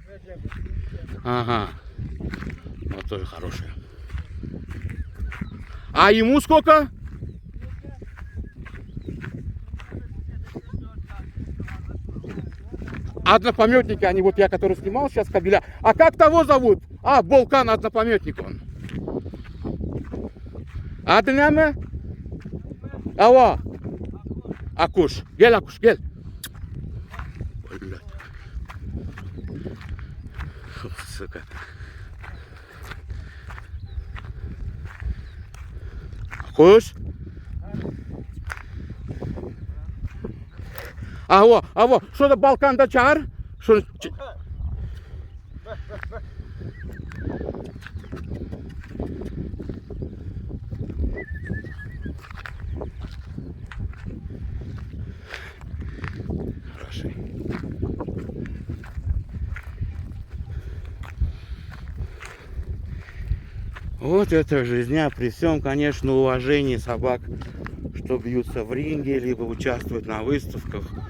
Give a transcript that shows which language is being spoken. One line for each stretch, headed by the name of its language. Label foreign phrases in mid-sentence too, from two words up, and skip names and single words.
Russian: Ага. Вот тоже хорошая. А ему сколько? Однопометники, они вот я, который снимал сейчас кабеля. А как того зовут? А, Волкан, однопометник он.
Turkish: Adı ne mi? Ava. Akuş. Gel Akuş gel.
Russian: Блядь. Сука.
Turkish: Akuş. Ava. Şurada Balkan'da çağır. Şunu...
Russian: Хороший. Вот это жизня, при всем, конечно, уважении собак, что бьются в ринге, либо участвуют на выставках.